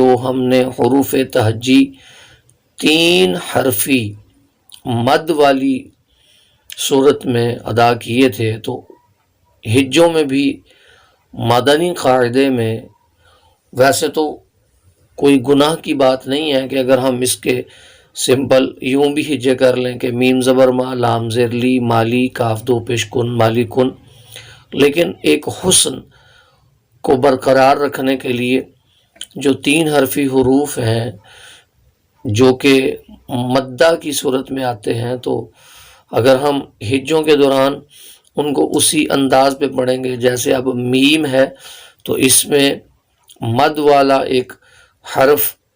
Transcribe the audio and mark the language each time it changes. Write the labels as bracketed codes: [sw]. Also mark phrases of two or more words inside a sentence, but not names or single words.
[ur] ہم نے حروف تہجی 3 حرفی مد والی صورت میں ادا کیے تھے، تو ہجوں میں بھی مدنی قاعدے میں ویسے تو کوئی گناہ کی بات نہیں ہے کہ اگر ہم اس کے سمپل یوں بھی ہجے کر لیں کہ میم زبر ما، لام زیر لی، مالی، کاف دو پیش کن، مالی کن، لیکن ایک حسن کو برقرار رکھنے کے لیے جو 3 حرفی حروف ہیں جو کہ مدہ کی صورت میں آتے ہیں، تو اگر ہم ہجوں کے دوران ان کو اسی انداز پہ پڑھیں گے جیسے اب میم ہے تو اس میں مد والا ایک حرف